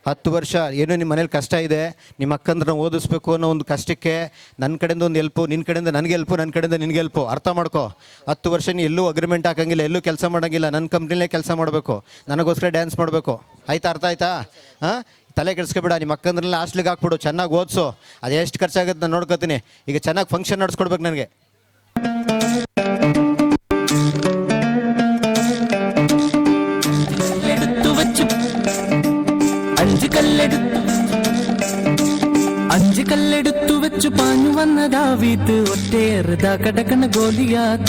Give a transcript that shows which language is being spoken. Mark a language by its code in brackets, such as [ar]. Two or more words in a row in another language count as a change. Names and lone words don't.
[kn] 10 ವರ್ಷ ಏನೋ ನಿಮ್ಮ ಮನೇಲಿ ಕಷ್ಟ ಇದೆ, ನಿಮ್ಮ ಅಕ್ಕಂದ್ರನ್ನ ಓದಿಸ್ಬೇಕು ಅನ್ನೋ ಒಂದು ಕಷ್ಟಕ್ಕೆ ನನ್ನ ಕಡೆಯಿಂದ ಒಂದು ಹೆಲ್ಪು, ನಿನ್ನ ಕಡೆಯಿಂದ ನನಗೆ ಹೆಲ್ಪು, ನನ್ನ ಕಡೆಯಿಂದ ನಿನಗೆ ಹೆಲ್ಪು. ಅರ್ಥ ಮಾಡ್ಕೋ. 10 ವರ್ಷ ನೀ ಎಲ್ಲೂ ಅಗ್ರಿಮೆಂಟ್ ಹಾಕಂಗಿಲ್ಲ, ಎಲ್ಲೂ ಕೆಲಸ ಮಾಡೋಂಗಿಲ್ಲ, ನನ್ನ ಕಂಪ್ನಿಲೇ ಕೆಲಸ ಮಾಡಬೇಕು, ನನಗೋಸ್ಕರ ಡ್ಯಾನ್ಸ್ ಮಾಡಬೇಕು. ಆಯ್ತಾ? ಅರ್ಥ ಆಯ್ತಾ? ಹಾಂ, ತಲೆ ಕೆಡಿಸ್ಕೊಬೇಡ. ನಿಮ್ಮ ಅಕ್ಕಂದ್ರನ್ನ ಹಾಸ್ಟ್ಲಿಗೆ ಹಾಕ್ಬಿಡು, ಚೆನ್ನಾಗಿ ಓದಿಸು. ಅದು ಎಷ್ಟು ಖರ್ಚಾಗುತ್ತೆ ನಾನು ನೋಡ್ಕೊತೀನಿ. ಈಗ ಚೆನ್ನಾಗಿ ಫಂಕ್ಷನ್ ನಡೆಸ್ಕೊಡ್ಬೇಕು ನನಗೆ. [ml] അഞ്ച് കല്ലെടുത്തു വെച്ചു പാഞ്ഞു വന്ന ദാവീദ് ഒറ്റയേറുത കടക്കണ ഗോലിയാത്ത്.